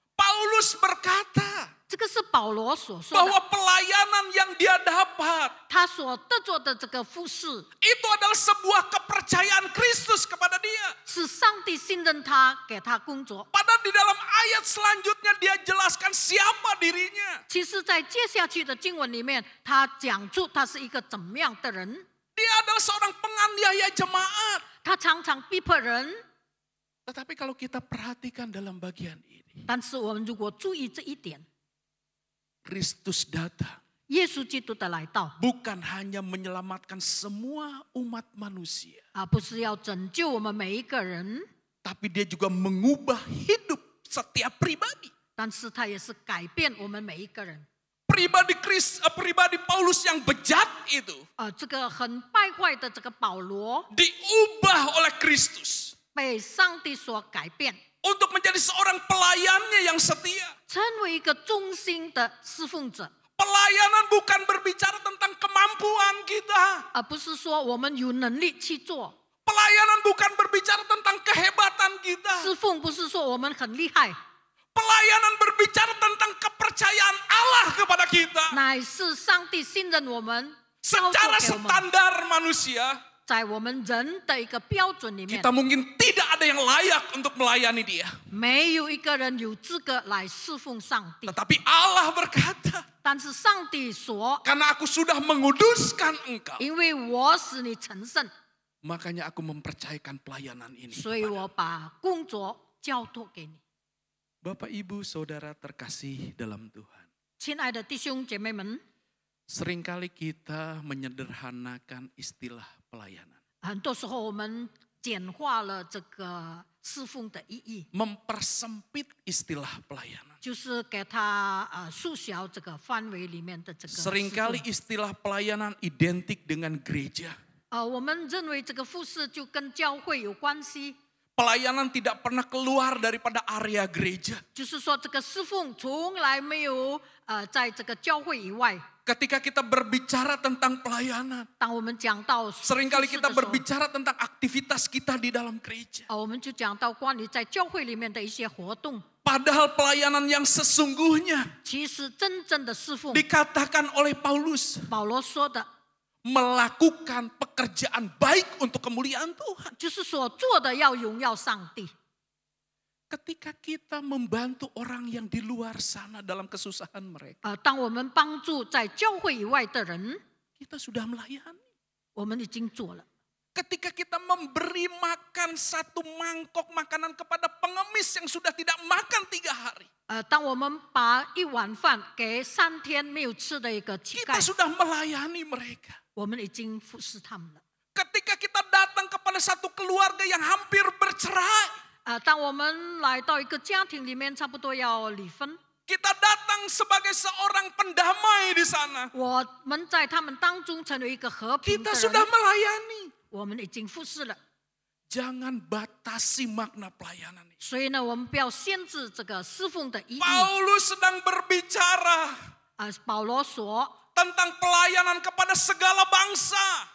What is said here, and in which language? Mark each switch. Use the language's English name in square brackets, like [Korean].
[Indonesian] Paulus berkata [Chinese] 这个是保罗所说 [Indonesian] bahwa [Chinese] 的， [Indonesian] pelayanan yang dia dapat [Chinese] 他所得着的这个服侍， [Indonesian] itu adalah sebuah kepercayaan Kristus kepada dia. [Chinese] 是上帝信任他，给他工作。 [Indonesian] Padahal di dalam ayat selanjutnya dia jelaskan siapa dirinya. [Chinese] 其实，在接下去的经文里面，他讲出他是一个怎么样的人。 [Indonesian] Dia adalah seorang penganiaya jemaat. [Chinese] 他常常逼迫人， [Indonesian] Tetapi kalau kita perhatikan dalam bagian ini, [Chinese] 但是我们如果注意这一点， [Indonesian] Kristus datang [Chinese] 耶稣基督的来到， [Indonesian] bukan hanya menyelamatkan semua umat manusia, [Chinese] 不是要拯救我们每一个人， [Indonesian] tapi dia juga mengubah hidup setiap pribadi. [Chinese] 但是他也是改变我们每一个人。 [Indonesian] Pribadi Paulus yang bejat itu [Chinese] 这个很败坏的这个保罗， [Indonesian] diubah oleh Kristus [Chinese] 被上帝所改变， [Indonesian] untuk menjadi seorang pelayannya yang setia. [Chinese] 成为一个忠心的侍奉者。 [Indonesian] Pelayanan bukan berbicara tentang kemampuan kita. [Chinese] 不是说我们有能力去做， [Indonesian] Pelayanan bukan berbicara tentang kehebatan kita. [Chinese] 侍奉不是说我们很厉害， [Indonesian] Pelayanan berbicara tentang kepercayaan Allah kepada kita. [Chinese] 乃是上帝信任我们，交托 [Indonesian] Secara [Chinese] 给我们。 [Indonesian] standar manusia, [Chinese] 在我们人的一个标准里面， [Indonesian] kita mungkin tidak ada yang layak untuk melayani dia. [Chinese] 没有一个人有资格来侍奉上帝。 [Indonesian] Tetapi Allah berkata, [Chinese] 但是上帝说， [Indonesian] karena aku sudah menguduskan engkau, [Chinese] 因为我使你成圣， [Indonesian] makanya aku mempercayakan pelayanan ini. [Chinese] 所以我把工作交托给你。 [Indonesian] Bapak Ibu Saudara terkasih dalam Tuhan. [Chinese] 亲爱的弟兄姐妹们， [Indonesian] Seringkali kita menyederhanakan istilah pelayanan. [Chinese] 很多时候我们简化了这个侍奉的意义， [Indonesian] Mempersempit istilah pelayanan. [Chinese] 就是给它缩小这个范围里面的这个侍奉。 [Indonesian] Seringkali istilah pelayanan identik dengan gereja. [Chinese] 我们认为这个服侍就跟教会有关系， [Indonesian] Pelayanan tidak pernah keluar daripada area gereja. [Chinese] 就是说这个侍奉从来没有在这个教会以外。 [Indonesian] Ketika kita berbicara tentang pelayanan, [Chinese] 当我们讲到 [Indonesian] seringkali [Chinese] 服侍 [Indonesian] kita [Chinese] 的时候 [Indonesian] berbicara tentang aktivitas kita di dalam gereja. [Chinese] 我们就讲到关于在教会里面的一些活动。 [Indonesian] Padahal pelayanan yang sesungguhnya [Chinese] 其实真正的侍奉， [Indonesian] dikatakan oleh Paulus [Chinese] 保罗说的， [Indonesian] melakukan pekerjaan baik untuk kemuliaan Tuhan. [Chinese] 就是所做的要荣耀上帝。 [Indonesian] Ketika kita membantu orang yang di luar sana dalam kesusahan mereka, [Chinese] 当我们帮助在教会以外的人， [Indonesian] kita sudah melayani. [Chinese] 我们已经做了。 [Indonesian] Ketika kita memberi makan satu mangkok makanan kepada pengemis yang sudah tidak makan 3 hari, [Chinese] 当我们把一碗饭给3天没有吃的一个乞 [Indonesian] kita [Chinese] 丐， [Indonesian] sudah melayani mereka. [Chinese] 我们已经服侍他们了。 [Indonesian] Ketika kita datang kepada satu keluarga yang hampir bercerai, [Chinese] 当我们来到一个家庭里面，差不多要离婚， [Indonesian] kita datang sebagai seorang pendamai di sana. [Chinese] 我们在他们当中成为一个和平 [Indonesian] Kita [Chinese] 的 [Indonesian] sudah [Chinese] 人， [Indonesian] melayani. [Chinese] 我我们已经服侍了。 [Indonesian] Jangan batasi makna pelayanan ini. [Chinese] 所以呢，我们不要限制这个侍奉的意义。 [Indonesian] Paulus sedang berbicara [Chinese] 保罗说， [Indonesian] tentang pelayanan kepada segala bangsa